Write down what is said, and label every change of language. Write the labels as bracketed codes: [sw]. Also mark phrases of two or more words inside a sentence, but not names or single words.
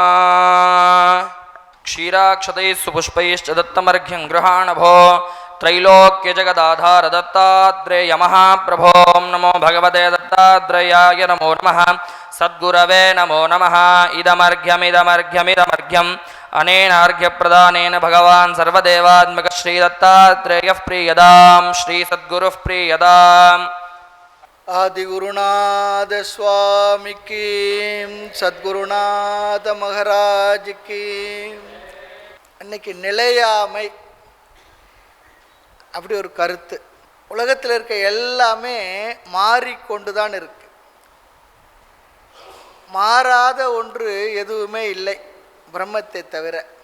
[sa] क्षीराक्षतैः सुपुष्पैश्च दत्तमर्घ्यं गृहाणभो त्रैलोक्यजगदाधार दत्तात्रेय महाप्रभो नमो भगवते दत्तात्रेयाय नमो नमः सद्गुरवे नमो नमः इदमर्घ्यमिदमर्घ्यमिदमर्घ्यम् अनेनार्घ्यप्रदानेन भगवान् सर्वदेवात्मकः श्रीदत्तात्रेयः प्रीयदां श्रीसद्गुरुः प्रीयदाम् [hi] आदिगुरुनाथ स्वामी की सद्गुरुनाथ महाराज की. [ta] அன்னைக்கு நிலையாமை அப்படி ஒரு கருத்து. உலகத்தில் இருக்க எல்லாமே மாறிக்கொண்டு தான் இருக்கு. மாறாத ஒன்று எதுவுமே இல்லை பிரம்மத்தை தவிர.